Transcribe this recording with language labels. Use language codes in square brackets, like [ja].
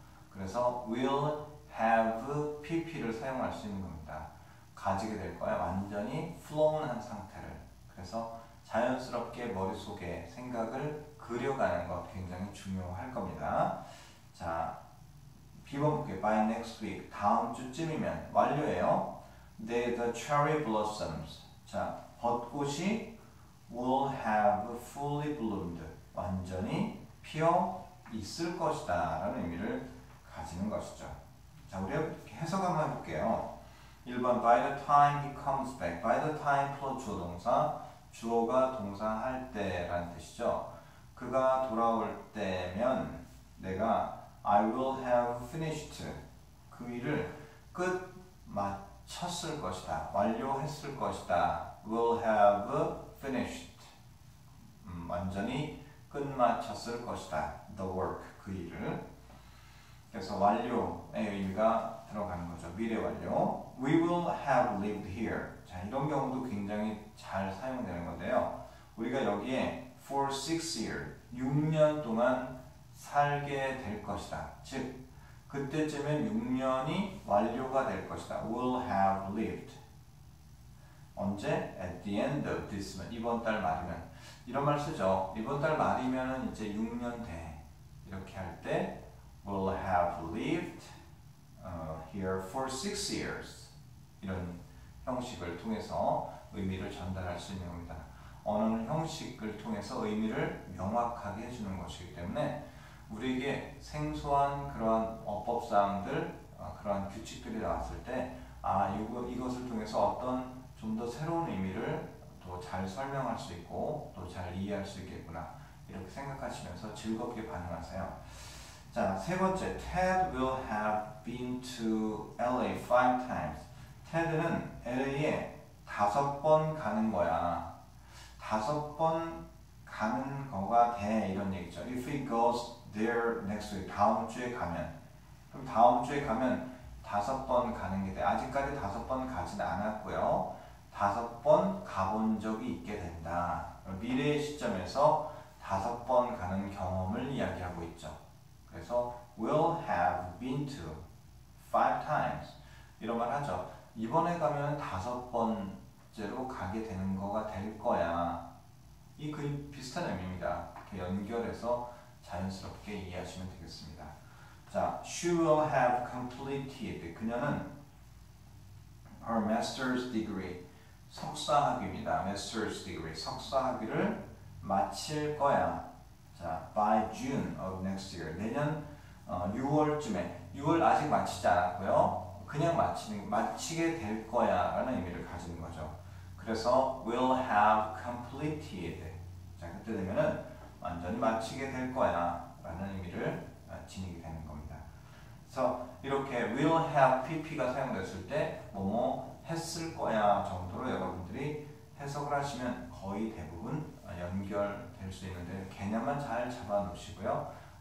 [ko] 그래서 will have pp를 사용할 수 있는 겁니다. 가지게 될 거야. 완전히 flown한 상태를. 그래서 자연스럽게 머릿속에 생각을 그려가는 것 굉장히 중요할 겁니다. 자, B번 볼게요. [en] By next week. [ko] 다음 주쯤이면 완료예요. [en] The cherry blossoms. [ko] 자, 벚꽃이 [en] will have fully bloomed. [ko] 완전히 피어 있을 것이다 라는 의미를 가지는 것이죠. 자, 우리가 해석 한번 해볼게요. [en] 1번 by the time he comes back. [ko] by the time 플러스 주어 동사, 주어가 동사 할 때라는 뜻이죠. 그가 돌아올 때면 내가 [en] I will have finished. [ko] 그 일을 끝 마쳤을 것이다. 완료했을 것이다. [en] will have finished. [ko] 완전히 끝마쳤을 것이다. the work. 그 일을. 그래서 완료의 의미가 들어가는 거죠. 미래 완료. [en] We will have lived here. [ko] 자, 이런 경우도 굉장히 잘 사용되는 건데요. 우리가 여기에 [en] for 6 years, [ko] 6년 동안 살게 될 것이다. 즉, 그때쯤엔 6년이 완료가 될 것이다. [en] will have lived. [ko] 언제? [en] at the end of this month. [ko] 이번 달 말이면. 이런 말 쓰죠. 이번 달 말이면 이제 6년 돼. 이렇게 할 때 [en] will have lived here for 6 years. [ko] 이런 형식을 통해서 의미를 전달할 수 있는 겁니다. 언어는 형식을 통해서 의미를 명확하게 해주는 것이기 때문에 우리에게 생소한 그런 어법사항들, 그런 규칙들이 나왔을 때 이것을 통해서 어떤 좀 더 새로운 의미를 또 잘 설명할 수 있고 또 잘 이해할 수 있겠구나 이렇게 생각하시면서 즐겁게 반응하세요. [en] 자, 세 번째, Ted will have been to LA 5 times. [ko] Ted는 LA에 5번 가는 거야. 5번 가는 거가 돼 이런 얘기죠. [en] If he goes there next week. [ko] 다음 주에 가면. 그럼 다음 주에 가면 5번 가는 게 돼. 아직까지 5번 가지는 않았고요. 5번 가본 적이 있게 된다. 미래의 시점에서 5번 가는 경험을 이야기하고 있죠. 그래서 [en] will have been to 5 times [ko] 이런 말 하죠. 이번에 가면 5번째로 가게 되는 거가 될 거야. 이 거의 비슷한 의미입니다. 이렇게 연결해서 자연스럽게 이해하시면 되겠습니다. [en] 자, she will have completed. [ko] 그녀는 [en] her master's degree, [ko] 석사학위입니다. master's degree, 석사학위를 마칠 거야. 자, [en] 자, by June of next year. [ko] 내년 6월쯤에 6월 아직 마치지 않았고요. 그냥 마치게 될 거야 라는 의미를 가지는 거죠. 그래서 [en] will have completed. [ko] 자, 그때 되면은 완전히 마치게 될 거야 라는 의미를 지니게 되는 겁니다. 그래서 이렇게 will have pp가 사용됐을 때 뭐뭐 했을 거야 정도로 여러분들이 해석을 하시면 거의 대부분 연결될 수 있는데 개념만 잘 잡아 놓으시고요.